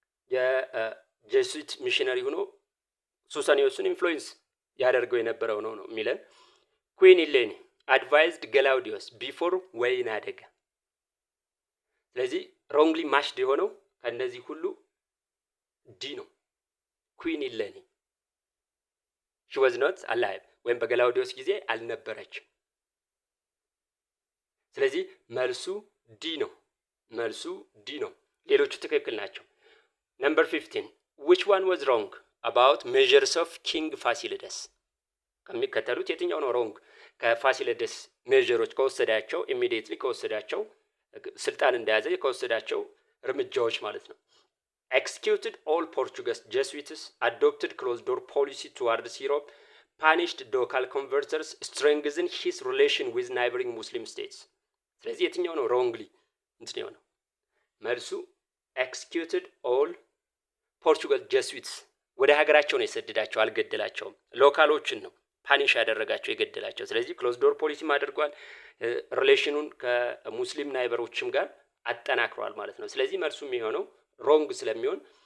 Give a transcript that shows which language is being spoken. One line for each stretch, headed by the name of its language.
Amharic: የጄሱዊት ሚሽነሪ ሆኖ ሱሰኒዮስን ኢንፍሉዌንስ ያደርገው የነበረው ነው የሚለን።
English: ኩዊን ኢሌኒ አድቫይዝድ ገላውዲዮስ ቢፎር ወይን አደጋ።
Amharic: ስለዚህ ሮንግሊ ማሽድ የሆነው ከእነዚህ ሁሉ ዲ ነው።
English: ኩዊን ኢሌኒ ሺ ዋዝ ኖት አላይቭ
Amharic: ወይም በገላውዲዮስ ጊዜ አልነበረችም። ስለዚህ መልሱ ዲ ነው። መልሱ ዲ ነው። ሌሎቹ ትክክል ናቸው። ነምበር 15
English: which one was wrong about measures of king
Amharic: ፋሲለደስ? ከሚከተሉት የትኛው ነው ሮንግ? ከፋሲለደስ ሜጀሮች ከወሰዳቸው ኢሚዲየትሊ ከወሰዳቸው ስልጣን እንደያዘ ከወሰዳቸው እርምጃዎች ማለት ነው።
English: executed all Portuguese Jesuits, adopted closed door policy towards Europe, punished local converters, strengthened his relation with neighboring Muslim states.
Amharic: ስለዚህ የትኛው ነው ሮንግሊ እንትን የሆነው? መልሱ
English: executed all Portuguese Jesuits
Amharic: ወደ ሀገራቸው ነው የሰደዳቸው፣ አልገደላቸውም። ሎካሎችን ነው ፓኒሽ ያደረጋቸው የገደላቸው። ስለዚህ ክሎዝ ዶር ፖሊሲም አድርጓል። ሪሌሽኑን ከሙስሊም ናይበሮችም ጋር አጠናክሯል ማለት ነው። ስለዚህ መልሱ የሚሆነው ሮንግ ስለሚሆን